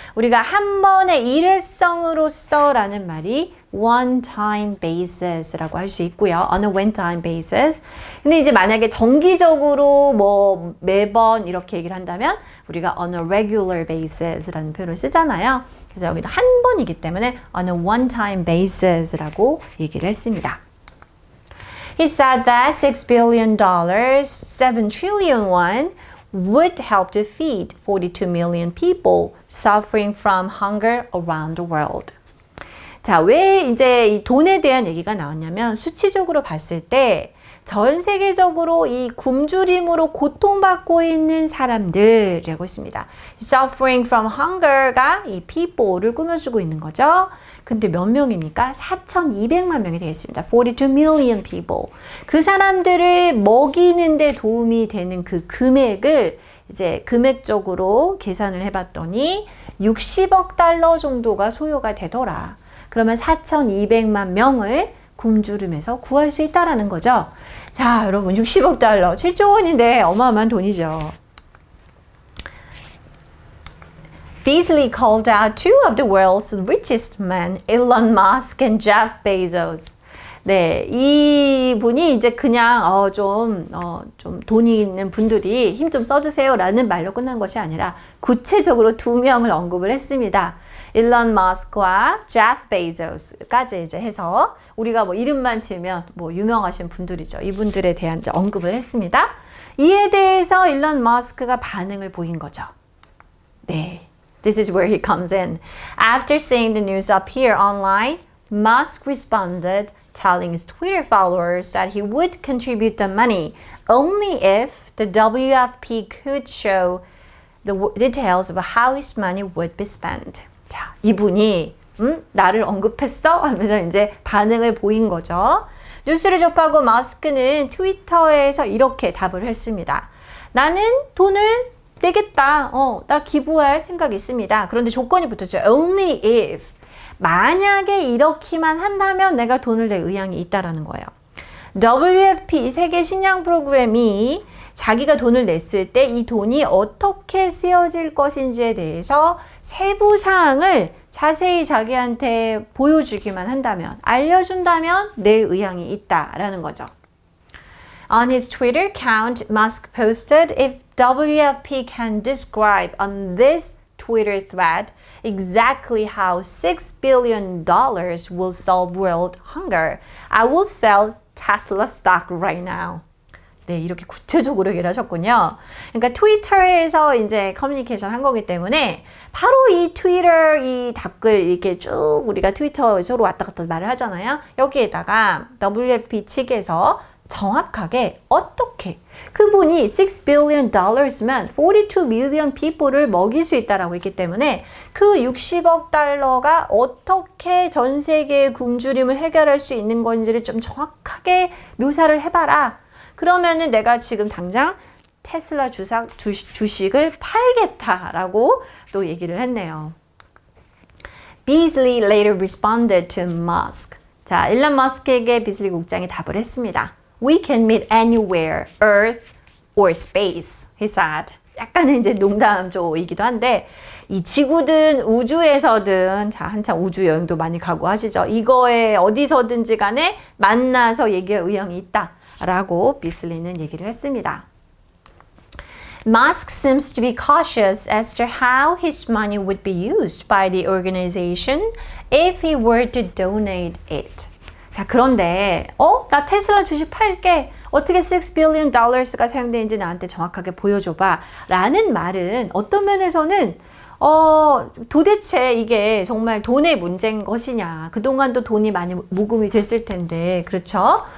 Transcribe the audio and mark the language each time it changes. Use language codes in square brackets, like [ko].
[ko] 우리가 한 번의 일회성으로서 라는 말이 [en] one time basis [ko] 라고 할 수 있고요. [en] on a one time basis. [ko] 근데 이제 만약에 정기적으로 뭐 매번 이렇게 얘기를 한다면 우리가 [en] on a regular basis [ko] 라는 표현을 쓰잖아요. 그래서 여기도 한 번이기 때문에 [en] on a one time basis [ko] 라고 얘기를 했습니다. [en] He said that $6 billion, 7 trillion won, would help to feed 42 million people suffering from hunger around the world. [ko] 자, 왜 이제 이 돈에 대한 얘기가 나왔냐면 수치적으로 봤을 때 전 세계적으로 이 굶주림으로 고통받고 있는 사람들이라고 했습니다. [en] Suffering from hunger [ko] 가 이 people를 꾸며주고 있는 거죠. 근데 몇 명입니까? 4,200만 명이 되겠습니다. [en] 42 million people. [ko] 그 사람들을 먹이는 데 도움이 되는 그 금액을 이제 금액적으로 계산을 해봤더니 60억 달러 정도가 소요가 되더라. 그러면 4,200만 명을 굶주림에서 구할 수 있다라는 거죠. 자, 여러분 60억 달러, 7조 원인데 어마어마한 돈이죠. [en] Beasley called out two of the world's richest men, Elon Musk and Jeff Bezos. [ko] 네, 이 분이 이제 그냥 좀 돈이 있는 분들이 힘 좀 써주세요라는 말로 끝난 것이 아니라 구체적으로 두 명을 언급을 했습니다. 일론 머스크와 제프 베이조스까지 이제 해서 우리가 뭐 이름만 치면 뭐 유명하신 분들이죠. 이분들에 대한 이제 언급을 했습니다. 이에 대해서 일론 머스크가 반응을 보인 거죠. 네, [en] this is where he comes in. After seeing the news appear online, Musk responded, telling his Twitter followers that he would contribute the money only if the WFP could show the details of how his money would be spent. [ko] 자, 이분이 나를 언급했어? 하면서 이제 반응을 보인 거죠. 뉴스를 접하고 마스크는 트위터에서 이렇게 답을 했습니다. 나는 돈을 내겠다. 나 기부할 생각이 있습니다. 그런데 조건이 붙었죠. [en] Only if. [ko] 만약에 이렇게만 한다면 내가 돈을 낼 의향이 있다라는 거예요. WFP 세계 식량 프로그램이 자기가 돈을 냈을 때 이 돈이 어떻게 쓰여질 것인지에 대해서 세부 사항을 자세히 자기한테 보여주기만 한다면, 알려준다면 낼 의향이 있다라는 거죠. [en] On his Twitter account, Musk posted, if WFP can describe on this Twitter thread exactly how $6 billion will solve world hunger, I will sell Tesla stock right now. [ko] 네, 이렇게 구체적으로 얘기를 하셨군요. 그러니까 트위터에서 이제 커뮤니케이션 한 거기 때문에 바로 이 트위터, 이 답글 이렇게 쭉 우리가 트위터 서로 왔다 갔다 말을 하잖아요. 여기에다가 WFP 측에서 정확하게 어떻게 그분이 $6 billion면 [en] 42 million people [ko] 를 먹일 수 있다라고 했기 때문에 그 60억 달러가 어떻게 전 세계의 굶주림을 해결할 수 있는 건지를 좀 정확하게 묘사를 해봐라. 그러면은 내가 지금 당장 테슬라 주식을 팔겠다라고 또 얘기를 했네요. [en] Beasley later responded to Musk. [ko] 자, 일론 머스크에게 비슬리 국장이 답을 했습니다. [en] We can meet anywhere, Earth or space, he said. [ko] 약간은 이제 농담조이기도 한데 이 지구든 우주에서든 자 한참 우주 여행도 많이 가고 하시죠. 이거에 어디서든지 간에 만나서 얘기할 의향이 있다라고 비슬리는 얘기를 했습니다. [en] Musk seems to be cautious as to how his money would be used by the organization if he were to donate it. [ko] 자, 그런데 나 테슬라 주식 팔게. 어떻게 $6 billion가 사용되는지 나한테 정확하게 보여줘봐. 라는 말은 어떤 면에서는 도대체 이게 정말 돈의 문제인 것이냐. 그동안도 돈이 많이 모금이 됐을 텐데, 그렇죠?